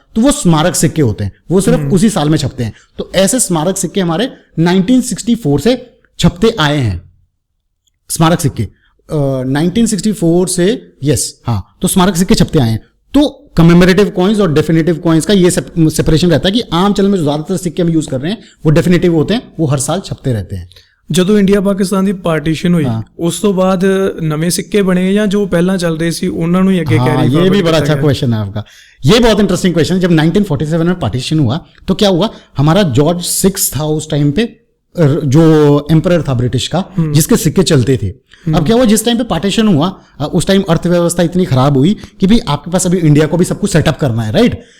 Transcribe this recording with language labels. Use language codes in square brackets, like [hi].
[hi] तो वो स्मारक सिक्के होते हैं, वो सिर्फ उसी साल में छपते हैं। तो ऐसे स्मारक सिक्के हमारे 1964 से छपते आए हैं। स्मारक सिक्के 1964 से, यस हाँ, तो स्मारक सिक्के छपते आए हैं। तो कमेमोरेटिव कॉइन्स और डेफिनेटिव कॉइन्स का ये सेपरेशन रहता है कि आम चलन में जो ज्यादातर सिक्के हम यूज कर रहे हैं वो डेफिनेटिव होते हैं, वो हर साल छपते रहते हैं। [pa] ਜਦੋਂ ਇੰਡੀਆ ਪਾਕਿਸਤਾਨ ਦੀ ਪਾਰਟੀਸ਼ਨ ਹੋਈ ਉਸ ਤੋਂ ਬਾਅਦ ਨਵੇਂ ਸਿੱਕੇ ਬਣੇ ਜਾਂ ਜੋ ਪਹਿਲਾਂ ਚੱਲ ਰਹੇ ਸੀ ਉਹਨਾਂ ਨੂੰ ਹੀ ਅੱਗੇ कैरी। [hi] ये भी बड़ा अच्छा क्वेश्चन है आपका, ये बहुत इंटरेस्टिंग क्वेश्चन है। जब 1947 में पार्टीशन हुआ तो क्या हुआ, हमारा जॉर्ज 6 था उस टाइम पे, जो एम्परर था ब्रिटिश का, जिसके सिक्के चलते थे। अब क्या हुआ, जिस टाइम पे पार्टीशन हुआ उस टाइम अर्थव्यवस्था इतनी खराब हुई कि भाई आपके पास अभी इंडिया को भी सब कुछ सेटअप करना है, राइट।